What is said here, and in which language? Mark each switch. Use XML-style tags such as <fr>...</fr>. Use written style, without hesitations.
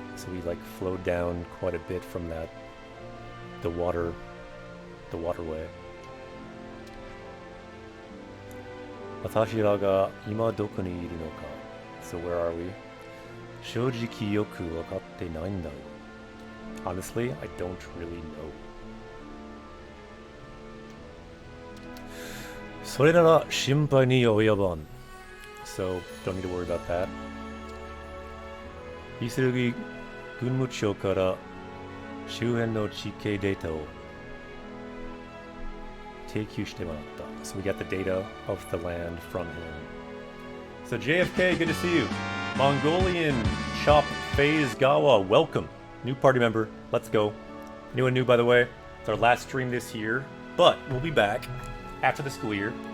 <en>So we like flowed down quite a bit from that, the waterway.</en> <ja>Watashira ga ima doku ni iru no ka.</ja> <en>So where are we?</en> <ja>Shoujiki yoku wakatte nai n da.</ja> <en>Honestly, I don't really know.</en> <ja>それなら心配に及ばん.</ja> <en>So, don't need to worry about that.</en> <ja>イスルギ軍務庁から周辺の地形データを提供してもらった.</ja> <en>So we got the data of the land from him. So JFK, good to see you. Mongolian Chop Phase Gawa, welcome. New party member, let's go. Anyone new, by the way? It's our last stream this year, but we'll be back after the school year.</en>